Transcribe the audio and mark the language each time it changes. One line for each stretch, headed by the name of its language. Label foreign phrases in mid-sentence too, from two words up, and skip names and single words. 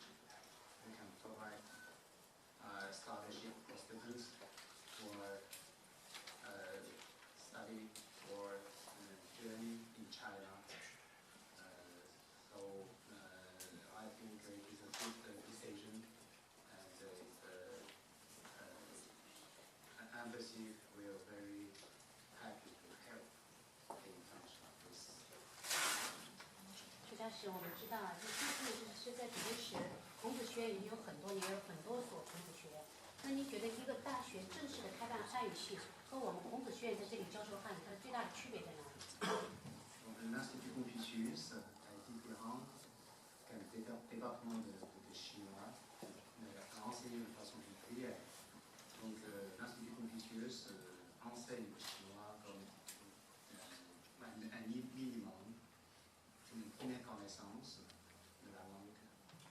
English: We can provide scholarship for students who are study or journey in China. So I think it is a good decision, and an embassy will very happy to help in function of this.
Chinese: 曲大使，我们知道啊，这是在同时，孔子学院已经有很多年，有很多所孔子学院。那你觉得一个大学正式的开办汉语系和我们孔子学院在这里教授汉语，它的最大的区别在哪里？
French: L'Institut Confucius est différent qu'un département de chinois, enseigné de façon régulière. Donc l'Institut Confucius enseigne le chinois comme un minimum, une première connaissance de la langue.